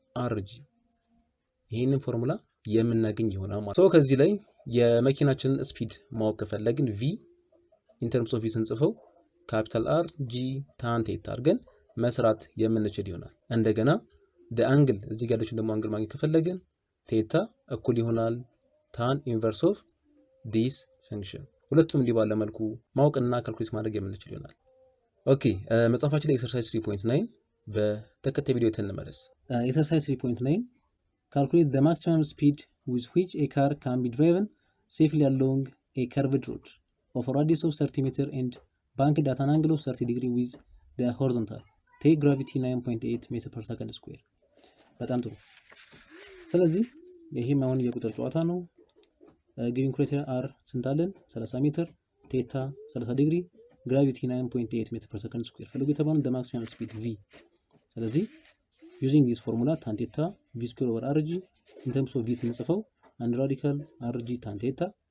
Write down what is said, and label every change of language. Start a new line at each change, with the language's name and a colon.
Amharic: አርጂ ይህንን ፎርሙላ የምናገኝ ይሆናል ማለት ነው። ከዚህ ላይ የመኪናችንን ስፒድ ማወቅ ከፈለግን ቪ ኢንተርምስ ኦፍ ቪ ስንጽፈው ካፒታል አር ጂ ታን ቴታ አድርገን መስራት የምንችል ይሆናል። እንደገና አንግል እዚህ ጋር ያለችን ደግሞ አንግል ማግኘት ከፈለግን ቴታ እኩል ይሆናል ታን ኢንቨርስ ኦፍ ዲስ ፈንክሽን። ሁለቱም እንዲህ ባለ መልኩ ማወቅና ካልኩሌት ማድረግ የምንችል ይሆናል። ኦኬ መጽሐፋችን ላይ ኤክሰርሳይዝ 3.9 በተከታይ ቪዲዮ እንመለስ።
English: ኤክሰርሳይዝ 3.9 calculate the maximum speed with which a car can be driven safely along a curved road of a radius of 30 meter and banked at an angle of 30 degree with the horizontal. Take gravity 9.8 meter per second square.
Amharic: በጣም ጥሩ። ስለዚህ ይሄም አሁን የቁጥር ጨዋታ ነው። ጊቪንግ ክራይቴሪያ አር ስንት አለን?
English: 30 ሜትር፣ ቴታ 30 ዲግሪ፣ ግራቪቲ 9.8 ሜትር ፐር ሰከንድ ስኩዌር ፈልጉ የተባለው the maximum speed v። ስለዚህ using this formula tan theta v square over rg in terms of v
Amharic: ስንጽፈው አንድ ራዲካል
English: rg tan theta